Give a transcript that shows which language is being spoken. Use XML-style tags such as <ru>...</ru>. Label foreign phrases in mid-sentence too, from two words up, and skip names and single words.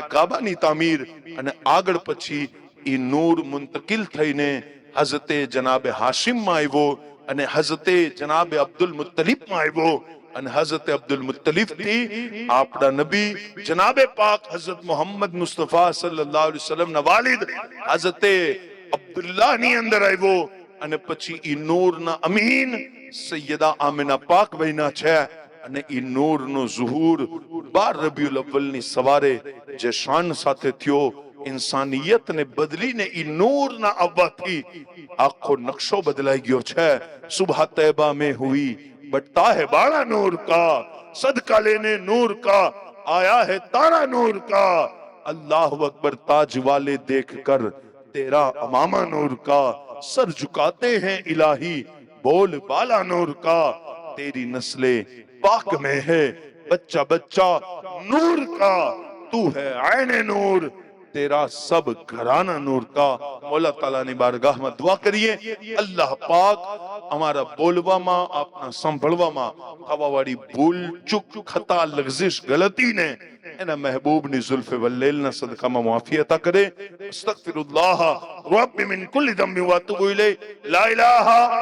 <gu>કાબાની તામીર, અને આગળ પછી ઈ નૂર મુંતકિલ થઈને હઝરતે જનાબે હાશિમમાં આવ્યો, અને હઝરતે જનાબે અબ્દુલ મુત્તલિબમાં આવ્યો, અને હઝરત અબ્દુલ મુત્તલિબ થી આપણા નબી જનાબે પાક હઝરત મોહમ્મદ મુસ્તફા</gu> <ar>صلى الله عليه وسلم</ar> <gu>ના વાલિદ હઝરતે અબ્દુલ્લાહ ની અંદર આવ્યો, અને પછી ઈ નૂર ના અમીન સૈયદા આમિના પાક બન્યા છે. અને ઈ નૂર નો ઝુહૂર 12 રબીઉલ અવ્વલ ની સવારે જે શાન સાથે થયો, ઇન્સાનિયતને બદલીને ઈ નૂર ના આવવાથી આખો નકશો બદલાઈ ગયો છે.</gu> <ur>صبح طیبہ میں ہوئی بٹتا ہے باڑا نور کا، صدقہ لینے نور کا آیا ہے تارا نور کا,</ur> <ar>الله أكبر</ar> <ur>تاج والے دیکھ کر تیرا عمامہ نور کا، سر جھکاتے ہیں الٰہی بول بالا نور کا، تیری نسلِ پاک میں ہے بچہ بچہ نور کا، تو ہے آئینِ نور تیرا سب گھرانا نور کا.</ur> <gu>मौला ताला ની બારગાહમાં દુઆ કરીએ, અલ્લાહ પાક અમારા બોલવામાં, આપના સાંભળવામાં થવાવાળી ભૂલ ચૂક ખતા લગઝિશ ગલતીને એના મહેબૂબની ઝુલ્ફે વલ્લેલના સદકામાં માફી અતા કરે.</gu> <ar>أستغفر الله ربي من كل ذنب وأتوب إليه.</ar>